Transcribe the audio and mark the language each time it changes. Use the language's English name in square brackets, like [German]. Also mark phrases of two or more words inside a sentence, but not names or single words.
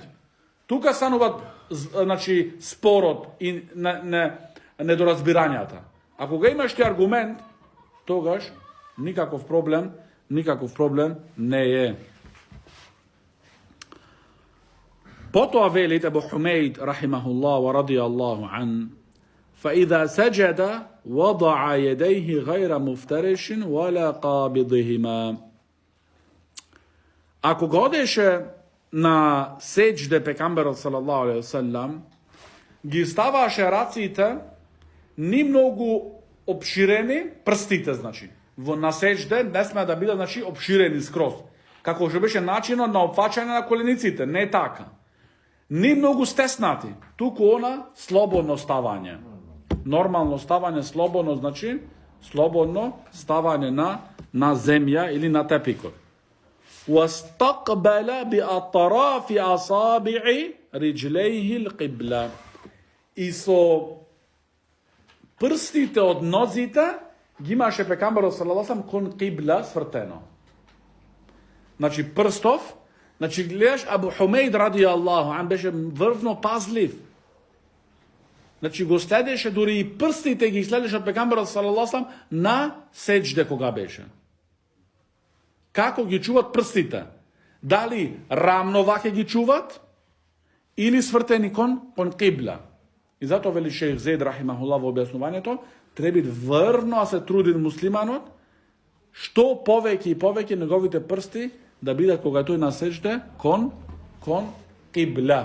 [Macedonian] Тука станува значи спорот и недоразбирањата. А кога имаш ти аргумент, тогаш никаков проблем не е. Потоа велит Абу Хумейд [Arabic] رحمه الله ورضي الله عنه, فإذا سجد وضع يديه غير مفترش ولا قابضهما. [Macedonian] Ако годеше на сеџде пекамберот [Arabic] صلى الله عليه وسلم, [Macedonian] ги ставаше раците ни многу обширени, прстите значи. На сеџде не сме да бидат значи обширени скроз. Како што беше начинот на опфаќање на колениците, не така. Ни многу стеснати, туку она слободно ставање. Нормално ставање, слободно значи слободно ставање на земја или на тепикот. [Arabic] واستقبل بأطراف أصابع رجليه القبلة. [Macedonian] И со прстите од нозите ги имаше пекамберот [Arabic] صلى الله عليه وسلم [Macedonian] кон кибла свртено. Значи прстов, значи гледаш Абу Хумейд [Arabic] رضي الله عنه [Macedonian] беше врвно пазлив. Значи го следеше дури и прстите ги следеше од пекамберот [Arabic] صلى الله عليه وسلم [Macedonian] на сеџде кога беше. Како ги чуват прстите? Дали рамно ваќе ги чуват или свртени кон кибла? И затоа вели шејх Зейд рахимахуллах во објаснувањето, треба врвно се труди муслиманот, што повеќе и повеќе неговите прсти да бидат кога тој на сеџде кон кибла.